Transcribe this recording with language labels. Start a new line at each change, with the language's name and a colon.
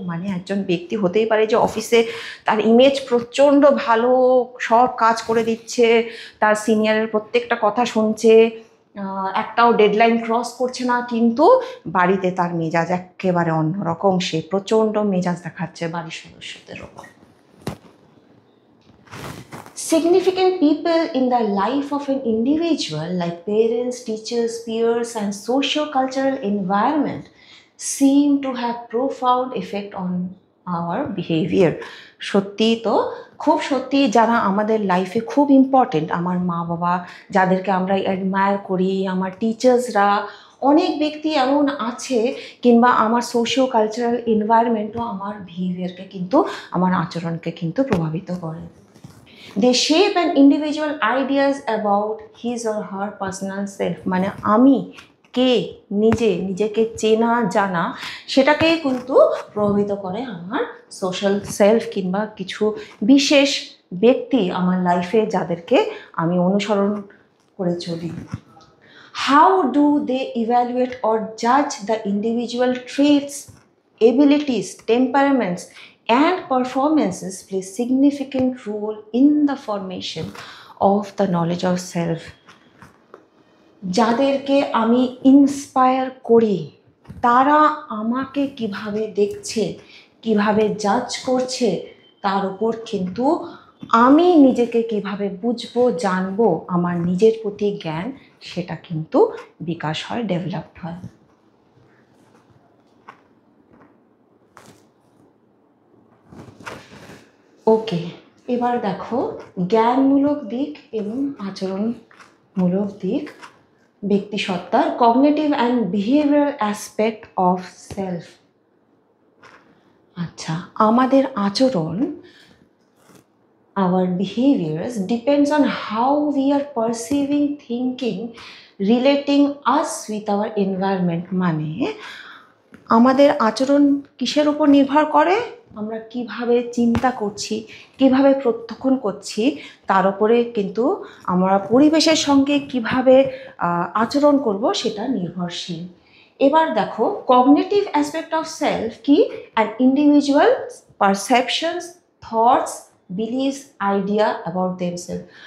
Bangla: মানে একজন ব্যক্তি হতেই পারে যে অফিসে তার ইমেজ প্রচণ্ড ভালো, সব কাজ করে দিচ্ছে, তার সিনিয়রের প্রত্যেকটা কথা শুনছে, একটাও ডেডলাইন ক্রস করছে না, কিন্তু বাড়িতে তার মেজাজ একেবারে অন্যরকম, সে প্রচণ্ড মেজাজ দেখাচ্ছে বাড়ির সদস্যদের ওপর।
English: Significant people in the life of an individual, like parents, teachers, peers, and socio-cultural environment, seem to have profound effect on our behavior.
Bangla: সত্যি তো, খুব সত্যি, যারা আমাদের লাইফে খুব ইম্পর্টেন্ট, আমার মা বাবা, যাদেরকে আমরা অ্যাডমায়ার করি, আমার টিচার্সরা, অনেক ব্যক্তি এমন আছে, কিংবা আমার সোশিও কালচারাল এনভায়রনমেন্টও আমার বিহেভিয়ারকে কিন্তু, আমার আচরণকে কিন্তু প্রভাবিত করে।
English: They shape an individual ideas about his or her personal self.
Bangla: মানে আমি কে, নিজেকে চেনা জানা, সেটাকেই কিন্তু প্রভাবিত করে আমার সোশ্যাল সেলফ, কিংবা কিছু বিশেষ ব্যক্তি আমার লাইফে যাদেরকে আমি অনুসরণ করে চলি।
English: How do they evaluate or judge the individual traits, abilities, temperaments, and performances play significant role in the formation of the knowledge of self.
Bangla: যাদেরকে আমি ইন্সপায়ার করি, তারা আমাকে কিভাবে দেখছে, কিভাবে জাজ করছে, তার উপর কিন্তু আমি নিজেকে কিভাবে বুঝবো, জানবো, আমার নিজের প্রতি জ্ঞান, সেটা কিন্তু বিকাশ হয়, ডেভেলপড হয়। ওকে, এবার দেখো জ্ঞানমূলক দিক এবং আচরণমূলক দিক ব্যক্তিসত্তার,
English: Cognitive and behavioural aspect of self.
Bangla: আচ্ছা, আমাদের আচরণ,
English: our behaviors depends on how we are perceiving, thinking, relating us with our environment.
Bangla: মানে আমাদের আচরণ কিসের উপর নির্ভর করে, আমরা কিভাবে চিন্তা করছি, কিভাবে প্রত্যক্ষণ করছি, তার উপরে কিন্তু আমরা পরিবেশের সঙ্গে কিভাবে আচরণ করব সেটা নির্ভরশীল। এবার দেখো
English: Cognitive aspect of self কি, an individual perceptions, thoughts, beliefs, idea about themselves.